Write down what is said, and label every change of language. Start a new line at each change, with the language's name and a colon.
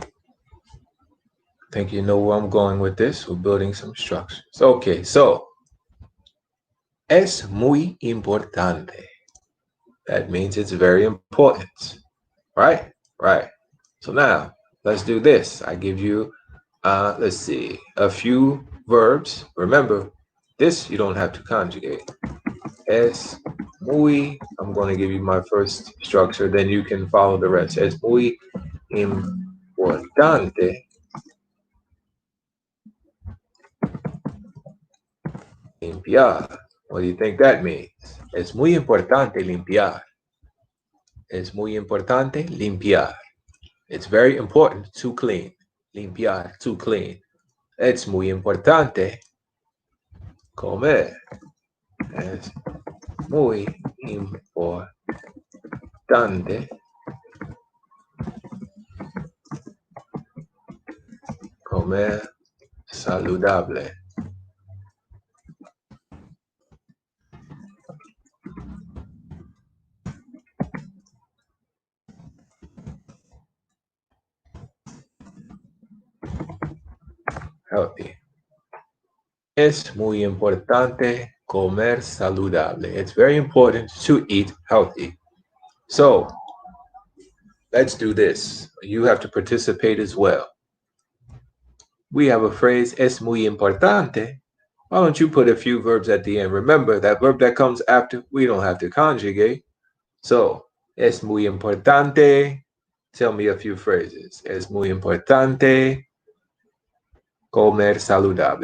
English: I think you know where I'm going with this. We're building some structures. Okay, so
Spanish: es muy importante.
English: That means it's very important. Right? Right. So now let's do this. I give you, let's see, a few verbs. Remember, this you don't have to conjugate.
Spanish: Es muy,
English: I'm going to give you my first structure, then you can follow the rest.
Spanish: Es muy importante limpiar.
English: What do you think that means?
Spanish: Es muy importante limpiar. Es muy importante limpiar.
English: It's very important to clean.
Spanish: Limpiar,
English: to clean.
Spanish: Es muy importante comer. Es muy importante comer saludable.
English: Healthy.
Spanish: Es muy importante comer saludable.
English: It's very important to eat healthy. So let's do this. You have to participate as well. We have a phrase,
Spanish: es muy importante.
English: Why don't you put a few verbs at the end? Remember, that verb that comes after, we don't have to conjugate. So,
Spanish: es muy importante.
English: Tell me a few phrases.
Spanish: Es muy importante comer saludable.